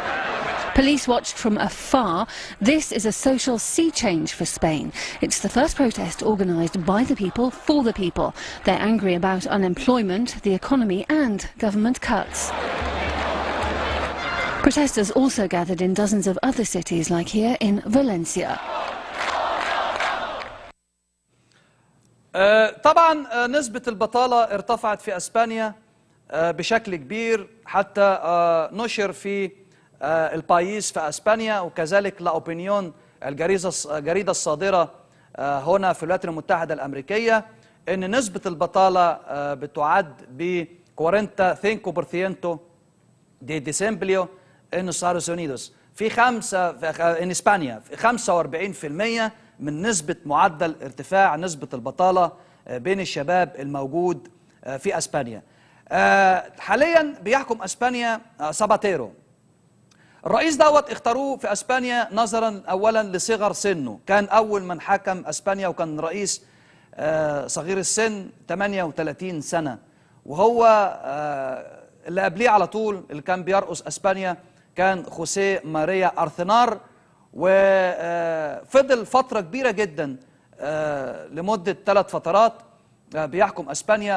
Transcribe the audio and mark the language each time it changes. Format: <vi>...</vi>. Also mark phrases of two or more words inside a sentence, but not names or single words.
<en>Police watched from afar. This is a social sea change for Spain. It's the first protest organised by the people for the people. They're angry about unemployment, the economy and government cuts. Protesters also gathered in dozens of other cities like here in Valencia.</en> <ar>طبعا نسبة البطالة ارتفعت في أسبانيا بشكل كبير حتى نشر في البايس في أسبانيا وكذلك لا أوبينيون الجريدة الصادرة هنا في الولايات المتحدة الأمريكية أن نسبة البطالة بتعد ب 45%</ar> <es>de desempleo en Estados Unidos en</es> <ar>إسبانيا في 45% من نسبة معدل ارتفاع نسبة البطالة بين الشباب الموجود في أسبانيا. حاليا بيحكم أسبانيا ساباتيرو. الرئيس دوت اختاروه في أسبانيا نظرا أولا لصغر سنه، كان أول من حكم أسبانيا وكان رئيس صغير السن 38 سنة، وهو اللي قبليه على طول اللي كان بيرأس أسبانيا كان خوسيه ماريا أرثنار، وفضل فترة كبيرة جدا لمدة 3 فترات بيحكم أسبانيا.</ar>